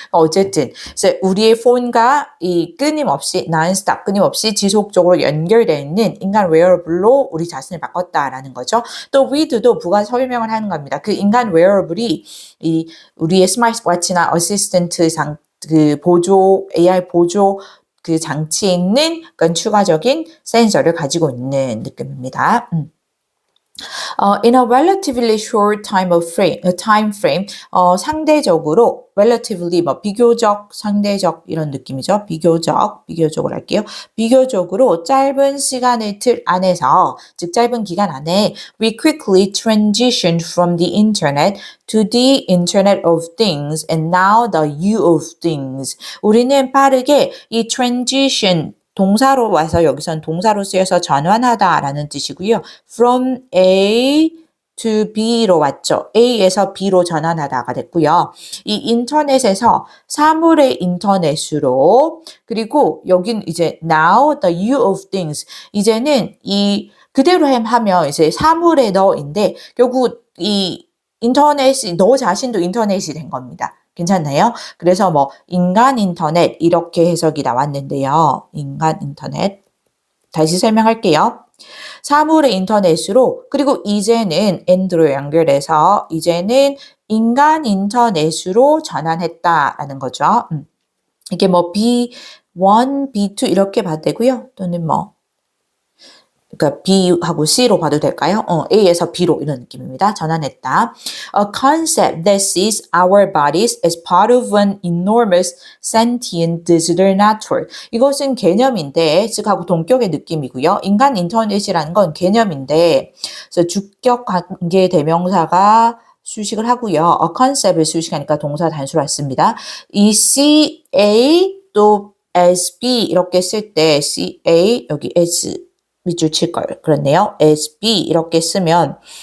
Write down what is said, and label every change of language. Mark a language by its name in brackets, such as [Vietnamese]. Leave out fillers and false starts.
[Korean] 어쨌든 이제 우리의 폰과 이 끊임없이 non-stop 끊임없이 지속적으로 연결되어 있는 인간 웨어러블로 우리 자신을 바꿨다라는 거죠. 또 with도 부가 설명을 하는 겁니다. 그 인간 웨어러블이 이 우리의 스마트워치나 어시스턴트 그 보조 AI 보조 그 장치에 있는 그런 추가적인 센서를 가지고 있는 느낌입니다. [English] In a relatively short time frame, [Korean] 상대적으로 [English] relatively [Korean] 뭐 비교적, 상대적 이런 느낌이죠. 비교적으로 할게요. 비교적으로 짧은 시간의 틀 안에서, 즉 짧은 기간 안에 [English] we quickly transitioned from the internet to the Internet of Things and now the U of Things. [Korean] 우리는 빠르게 이 transition 동사로 와서 여기선 동사로 쓰여서 전환하다라는 뜻이고요. [English] From A to B [Korean] 로 왔죠. A에서 B로 전환하다가 됐고요. 이 인터넷에서 사물의 인터넷으로 그리고 여긴 이제 [English] now the U of things [Korean] 이제는 이 그대로 하면 이제 사물의 너인데 결국 이 인터넷이 너 자신도 인터넷이 된 겁니다. 괜찮나요? 그래서 뭐 인간 인터넷 이렇게 해석이 나왔는데요. 인간 인터넷 다시 설명할게요. 사물의 인터넷으로 그리고 이제는 and로 연결해서 이제는 인간 인터넷으로 전환했다라는 거죠. 이게 뭐 B1, B2 이렇게 봐도 되고요. 또는 뭐 그러니까 B하고 C로 봐도 될까요? A에서 B로 이런 느낌입니다. 전환했다. [English] A concept that sees our bodies as part of an enormous sentient digital network. [Korean] 이것은 개념인데, 즉 하고 동격의 느낌이고요. 인간 인터넷이라는 건 개념인데, 그래서 주격 관계 대명사가 수식을 하고요. A concept을 수식하니까 동사 단수로 왔습니다. 이 CA 또 SB 이렇게 쓸 때 CA 여기 S 밑줄 칠 걸 그렇네요. SB 이렇게 쓰면